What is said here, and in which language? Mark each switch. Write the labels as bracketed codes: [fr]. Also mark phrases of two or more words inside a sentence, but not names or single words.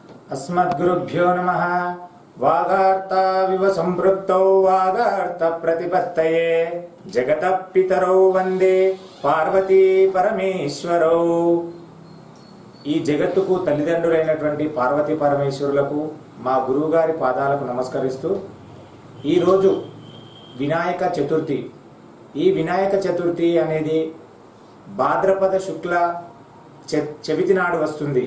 [sa] अस्मद्गुरुभ्यो नमः। वागार्ताविव संपृक्तौ वागार्त प्रतिपत्तये जगतः पितरौ वंदे पार्वती परमेश्वरौ। [te] ఈ జగత్తుకు తల్లిదండ్రులైనటువంటి పార్వతీ పరమేశ్వరులకు మా గురువుగారి పాదాలకు నమస్కరిస్తూ ఈరోజు వినాయక చతుర్థి. ఈ వినాయక చతుర్థి అనేది భాద్రపద శుక్ల చవితి నాడు వస్తుంది.